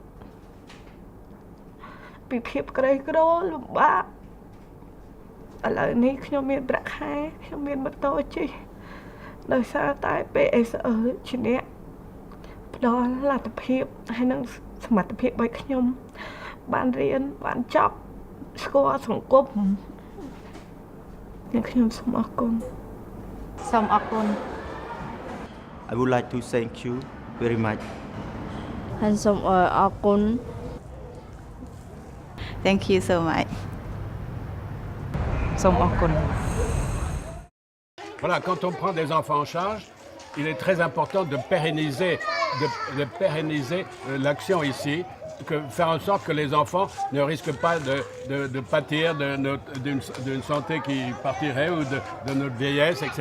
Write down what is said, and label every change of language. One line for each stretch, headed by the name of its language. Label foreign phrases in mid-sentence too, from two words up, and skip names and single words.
Khmer: ពីភាពក្រីក្រលំបាកឥឡូវនេះខ្ញុំមានប្រាក់ខែខ្ញុំមានម៉ូតូជិះដោយសារតែ PSE ជាអ្នកផ្ដល់លទ្ធភាពហើយនឹងសមត្ថភាពឲ្យខ្ញុំបានរៀនបានចប់ស្គាល់សង្គមខ្ញុំសូមអរគុណសូមអរគុណ
English: I would like to thank you very much
Khmer: ហើយសូមអរគុណ
English: Thank you so much
Khmer: សូមអរគុណ
French: Voilà, quand on prend des enfants en charge, il est très important de pérenniser l'action ici faire en sorte que les enfants ne risquent pas de pâtir d'une santé qui partirait ou de notre vieillesse, etc.